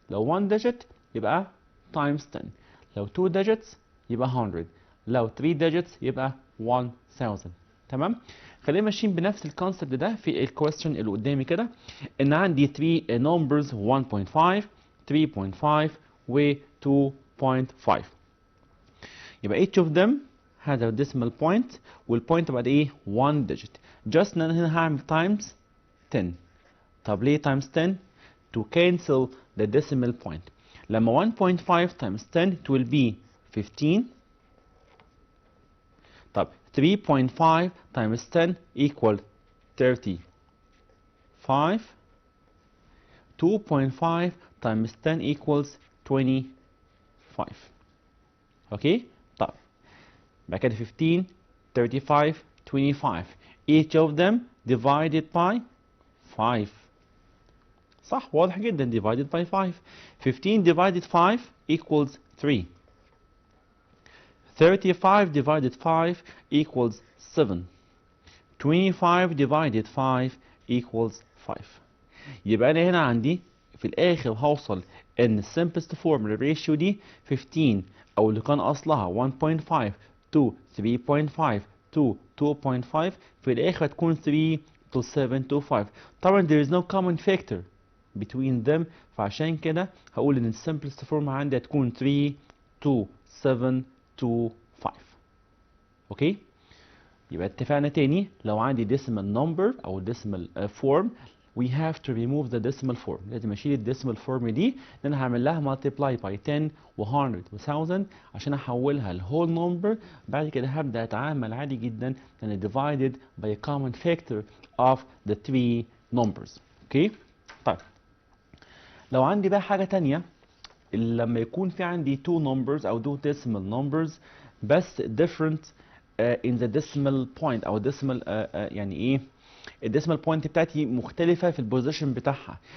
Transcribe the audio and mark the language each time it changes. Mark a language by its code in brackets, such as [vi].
[ar] لو 1 digit يبقى times 10، لو 2 digits يبقى 100، لو 3 digits يبقى 1000. تمام. خلينا ماشيين بنفس الكونسبت ده في الكويستشن اللي قدامي كده، ان عندي [en] 3 numbers [ar] 1.5 3.5 و 2.5. [en] يبقى each of them has a decimal point والpoint [ar] بعد ايه [en] 1 digit. just ان انا هنا هعمل times 10. طب ليه times 10؟ to cancel the decimal point. لما 1.5 times 10 it will be 15. طب 3.5 times 10 equal 35. 2.5 times 10 equals 25. Okay. طب بعد كده 15 35 25 each of them divided by 5. [ar] صح واضح جدا divided by 5. [en] 15 divided 5 equals 3. 35 divided 5 equals 7. 25 divided 5 equals 5. [ar] يبقى أنا هنا عندي في الآخر هوصل إن simplest form للريشيو دي 15 أو اللي كان أصلها 1.5 to 3.5 to 2.5 في الآخر هتكون 3 to 7 to 5. [en] طبعا there is no common factor between them، [ar] فعشان كده هقول إن [en] simplest form عندي هتكون 3 to 7 to 5. Okay. [ar] يبقى اتفقنا تاني لو عندي [en] decimal number [ar] او decimal form [en] we have to remove the decimal form. [ar] لازم اشيل الديسيمال فورم دي، لان انا هعمل لها [en] multiply by 10 [ar] و100 و1000 عشان احولها لهول نمبر. بعد كده هبدا اتعامل عادي جدا ان [en] divided by a common factor of the three numbers. Okay. [ar] طيب لو عندي بقى حاجه تانية، لما يكون في عندي two numbers او [en] two decimal numbers [ar] بس [en] different in the decimal point [ar] او decimal يعني ايه، الديسمال بوينت بتاعتي مختلفة في البوزيشن بتاعها.